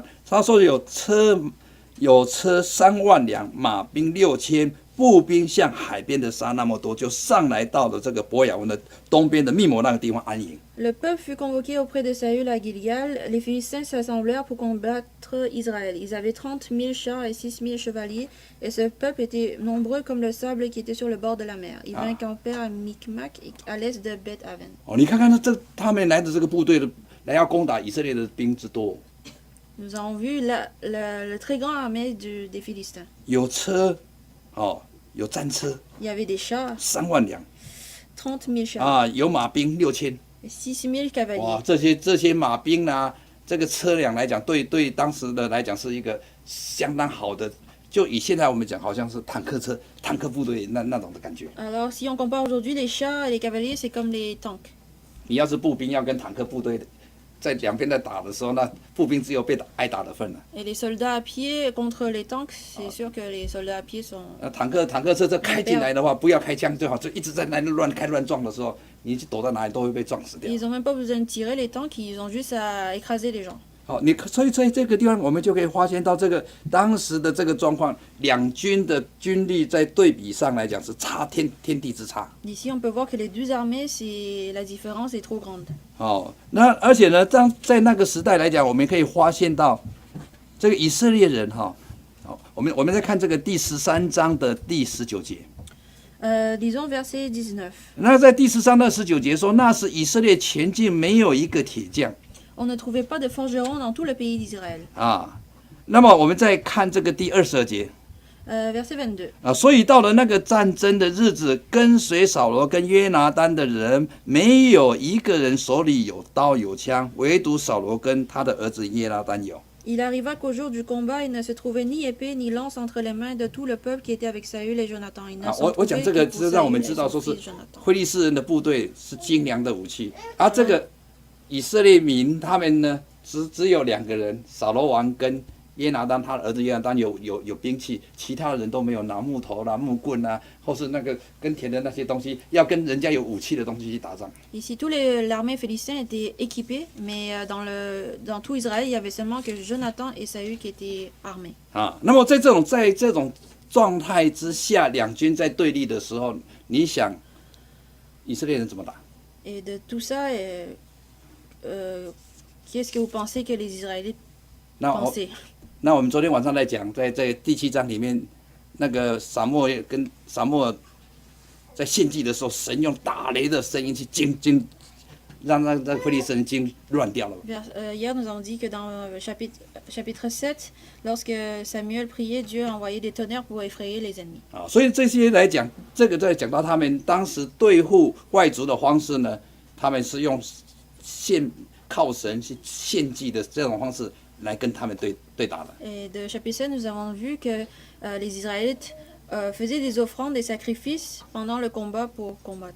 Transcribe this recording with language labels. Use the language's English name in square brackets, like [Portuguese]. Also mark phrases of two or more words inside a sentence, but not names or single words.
[Chinese] 他说有车3万辆，马兵6000。步兵像海边的沙那么多，就上来到了这个伯亚文的东边的密摩那个地方安营。 [French] Le peuple fut convoqué auprès de Saül à Gilgal. Les Philistins s'assemblèrent pour combattre Israël. Ils avaient 30 000 chars et 6 000 chevaliers, et ce peuple était nombreux comme le sable qui était sur le bord de la mer. Ils vinrent campèrent à Micmac, à l'est de Beth-Aven. [Chinese] 哦，你看看他们来的这个部队的来要攻打以色列的兵之多， [French] Nous avons vu le très grand armée des Philistins. [Chinese] 有车，哦，有战车 [French] Il y avait des chars, [Chinese] 3 万辆 [French] 30 000 chars, [Chinese] 啊，有马兵6000。 [French] et 6 000 cavaliers. [Chinese] 哇，这些马兵啊，这个车辆来讲，对当时的来讲是一个相当好的，就以现在我们讲，好像是坦克部队那种的感觉。 [French] Alors si on compare aujourd'hui les chars et les cavaliers, c'est comme les tanks. [Chinese] 你要是步兵要跟坦克部队在两边在打的时候，那步兵只有挨打的份了。 [French] Et les soldats à pied contre les tanks, c'est sûr que les soldats à pied sont... [Chinese] 坦克车这开进来的话，不要开枪最好，就一直在那乱开乱撞的时候，你去躲在哪里都会被撞死掉。 [French] Ils n'ont même pas besoin de tirer les tanks, ils ont juste à écraser les gens. [Chinese] 好，所以在这个地方，我们就可以发现到这个当时的这个状况，两军的军力在对比上来讲是差天地之差。 [French] D'ici, on peut voir que les 2 armées, la différence est trop grande. [Chinese] 哦，那而且呢，在那个时代来讲，我们可以发现到这个以色列人哈，好，我们再看这个第13章的第19节。 [French] Disons verset 19. [Chinese] 那在第13章的19节说，那时以色列全境没有一个铁匠。 [French] On ne trouvait pas de forgerons dans tout le pays d'Israël. [Chinese] 啊，那么我们再看这个第22节 [French] Verset 22. [Chinese] 啊，所以到了那个战争的日子，跟随扫罗跟约拿单的人，没有一个人手里有刀有枪，唯独扫罗跟他的儿子约拿单有。 [French] Il arriva qu'au jour du combat, il ne se trouvait ni épée ni lance entre les mains de tout le peuple qui était avec Saül et Jonathan. Il ne 啊， s'en [Chinese] 我讲 [French] trouvait [Chinese] 这个 [French] que pour [Chinese] 是让我们 [French] Saül [Chinese] 知 [French] et [Chinese] 道 [French] son [Chinese] 说是 [French] fils Jonathan. [Chinese] 非利士人的部队是精良的武器，而这个以色列民他们呢，只有2个人，扫罗王跟约拿单他的儿子约拿单有兵器，其他人都没有拿木头啦、木棍啦，或是那个耕田的那些东西，要跟人家有武器的东西去打仗。 [French] Ici, l'armée philistine était équipée, mais dans tout Israël, il y avait seulement que Jonathan et Saül qui étaient armés. [Chinese] 啊，那么在这种状态之下，两军在对立的时候，你想以色列人怎么打？ [French] Et de tout ça, qu'est-ce que vous pensez que les Israélites [Chinese] 那 [French] pensaient? [Chinese] 那我们昨天晚上在讲，在第7章里面，那个撒母耳在献祭的时候，神用打雷的声音去让非利士人惊乱掉了。 [French] Hier, nous avons dit que dans le chapitre 7, lorsque Samuel priait, Dieu a envoyé des tonnerres pour effrayer les ennemis. [Chinese] 啊，所以这些来讲，这个在讲到他们当时对付外族的方式呢，他们是用靠神去献祭的这种方式来跟他们对打的。 [French] Et de chapitre 7, nous avons vu que les Israélites faisaient des offrandes, des sacrifices pendant le combat pour combattre.